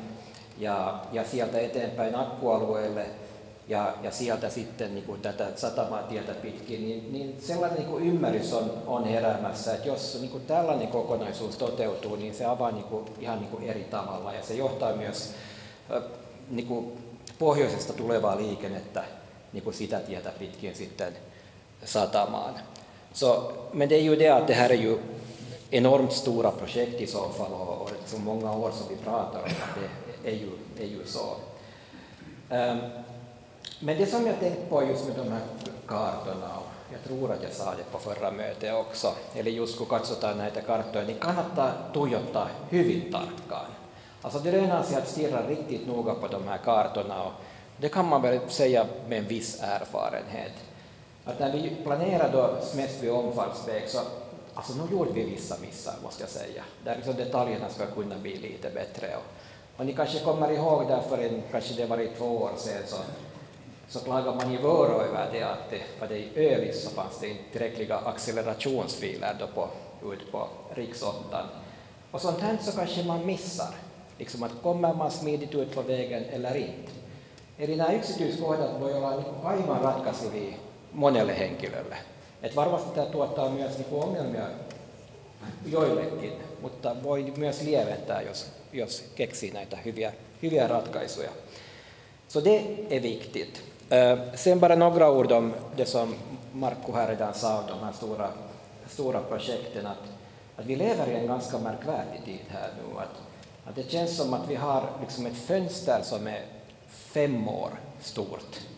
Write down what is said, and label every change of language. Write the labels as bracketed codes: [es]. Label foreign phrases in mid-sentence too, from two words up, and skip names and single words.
[fi] ja sieltä eteenpäin akkualueelle ja sieltä sitten niin kuin tätä satamatietä pitkin, niin sellainen niin kuin ymmärrys on heräämässä, että jos niin kuin tällainen kokonaisuus toteutuu, niin se avaa niin kuin, ihan niin kuin eri tavalla ja se johtaa myös niin kuin pohjoisesta tulevaa liikennettä niin kuin sitä tietä pitkin sitten satamaan. [sv] Men det är ju det att det här är ju enormt stora projekt i så fall och så många år som vi pratar om att det är ju så. Men det som jag tänkte på just med de här kartorna, och jag tror att jag sa det på förra mötet också, [fi] eli just kun katsotaan näitä karttoja, niin kannattaa tuijottaa hyvin tarkkaan. [sv] Alltså det lönar sig att stirra riktigt noga på de här kartorna och det kan man väl säga med en viss erfarenhet. Att när vi planerade då Smedsby omfartsväg så alltså nu gjorde vi vissa missar, måste jag säga. Där liksom detaljerna ska kunna bli lite bättre. Och ni kanske kommer ihåg där för kanske det var i 2 år sedan så klagade man i Vörå över det att för det i Övis så fanns det inte tillräckliga accelerationsfiler då ut på riks 8. Och sånt här så kanske man missar. Liksom att kommer man smidigt ut på vägen eller inte. [fi] Eli nämä yksityiskohdat voi olla aivan ratkaisevia monelle henkilölle. Et varmasti tämä tuottaa myös ongelmia joillekin, mutta voi myös lieventää, jos keksii näitä hyviä ratkaisuja. [sv] Så det är viktigt. Sen bara några ord om det som Markku här redan sa om de här stora projekten. Att vi lever i en ganska märkvärdig tid här nu. Att det känns som att vi har liksom ett fönster som är 5 år stort.